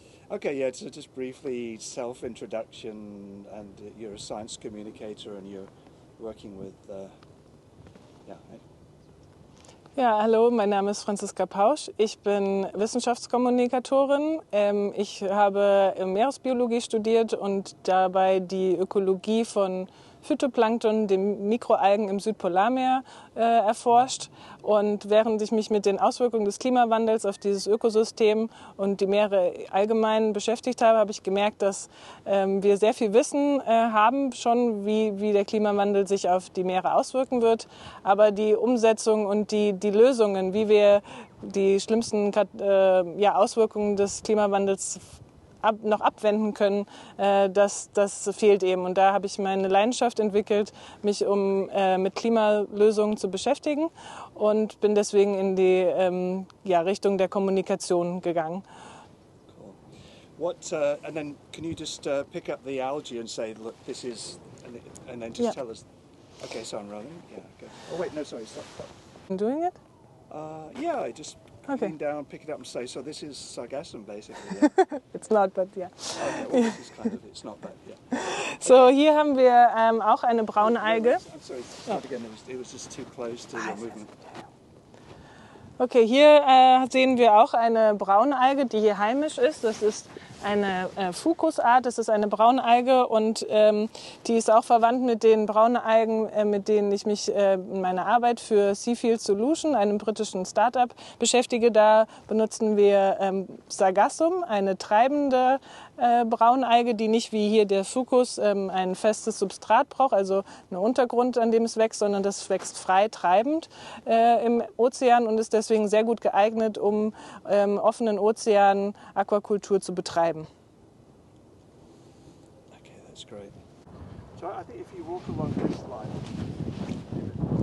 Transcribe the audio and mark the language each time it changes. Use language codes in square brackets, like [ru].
[en] Okay, yeah, so just briefly self-introduction, and you're a science communicator and you're working with, yeah. [de] Ja, hallo, mein Name ist Franziska Pausch. Ich bin Wissenschaftskommunikatorin. Ich habe Meeresbiologie studiert und dabei die Ökologie von Phytoplankton, den Mikroalgen im Südpolarmeer, erforscht. Und während ich mich mit den Auswirkungen des Klimawandels auf dieses Ökosystem und die Meere allgemein beschäftigt habe, habe ich gemerkt, dass wir sehr viel Wissen haben schon, wie der Klimawandel sich auf die Meere auswirken wird. Aber die Umsetzung und die Lösungen, wie wir die schlimmsten Auswirkungen des Klimawandels noch abwenden können, das fehlt eben. Und da habe ich meine Leidenschaft entwickelt, mich mit Klimalösungen zu beschäftigen und bin deswegen in die Richtung der Kommunikation gegangen. [en] Cool. And then can you just pick up the algae and say, look, this is, and then just tell us. Okay, so I'm rolling. Yeah. Okay. Oh wait, no, sorry, stop. I'm doing it? Yeah, I just lean down, pick it up and say, so this is sargassum basically. Yeah. It's not, but yeah. Okay, well, this is kind of, it's not that, yeah. [de] So, hier haben wir auch eine Braunalge. [en] I'm sorry, start again, it was just too close to your movement. [de] Okay, hier sehen wir auch eine Braunalge, die hier heimisch ist. Das ist eine Fucusart, das ist eine Braunalge und die ist auch verwandt mit den Braunalgen, mit denen ich mich in meiner Arbeit für Seafield Solution, einem britischen Start-up, beschäftige. Da benutzen wir Sargassum, eine treibende Braunalge, die nicht wie hier der Fucus ein festes Substrat braucht, also einen Untergrund, an dem es wächst, sondern das wächst frei treibend im Ozean und ist deswegen sehr gut geeignet, um offenen Ozean Aquakultur zu betreiben. [en] Okay, that's great. So I think if you walk along this line.